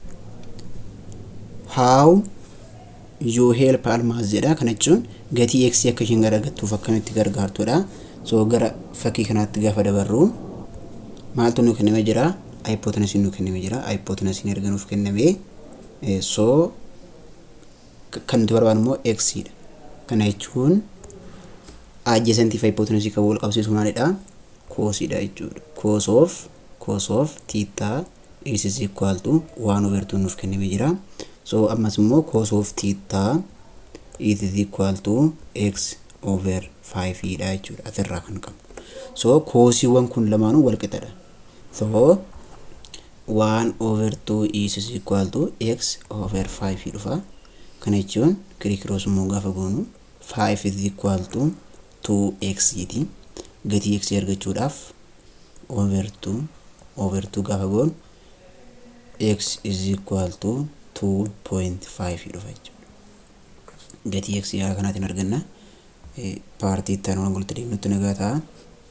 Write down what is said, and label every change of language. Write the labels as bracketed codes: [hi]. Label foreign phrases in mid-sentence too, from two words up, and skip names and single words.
[en] How you help Almaaz jedha. [om] Kana jechuun gatii x akka isheen garagattuuf akkamitti gargaartudha. So gara fakkii kanaatti gaafa dabarru maaltu nu kenname jira? Hypotenuse nu kenname jira. Hypotenuse erga nuuf kenname so kan nuti barbaannu immoo x dha. Kana jechuun adjacent hypotenuse kan wal qabsiisu maalidha? Cos dha jechuudha. [en] Cos of theta is equal to 1 over 2 [om] nuuf kenname jira. [en] So [om] ammas immoo [en] cos of theta is equal to x over 5 [om] dha jechuudha. Asirraa kan qabu. So cosiiwwan kun lamaanuu wal qixadha. [en] So 1 over 2 is equal to x over 5 dhufa. [om] Kana jechuun kirikroos immoo gaafa goonu 5 [en] is equal to 2x [om] jedhi. Gatii x argachuudhaaf over 2 gaafa goonu [en] x is equal to 2.5 [om] dhufa jechuudha. Gatii x yaa kanaatiin arganna. Paartii itti aanuun walitti deemnutti nagaa ta'a.